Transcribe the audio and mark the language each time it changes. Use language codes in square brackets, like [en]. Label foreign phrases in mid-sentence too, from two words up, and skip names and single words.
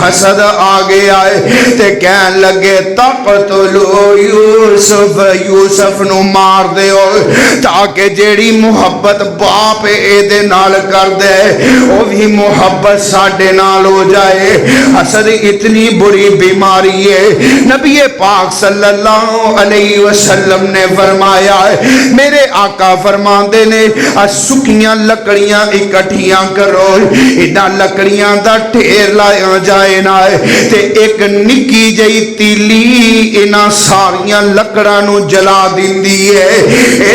[pa] حسد آ گیا ہے تے کہن لگے [ar] تقتلوا یوسف, [pa] یوسف نوں مار دیو تاکہ جیہڑی محبت باپ ایہدے نال کر دے وہ بھی محبت ساڈے نال ہو جائے. [ur] حسد اتنی بری بیماری ہے. [pa] نبی پاک [ar] صلی اللہ علیہ وسلم [ur] نے فرمایا ہے, [pa] میرے آقا فرماتے نے سکھیاں لکڑیاں اکٹھیاں کرو، انہاں لکڑیاں دا ڈھیر لایا جائے نا تے ایک نکی جئی تیلی انہاں ساریاں لکڑاں نوں جلا دیندی ہے.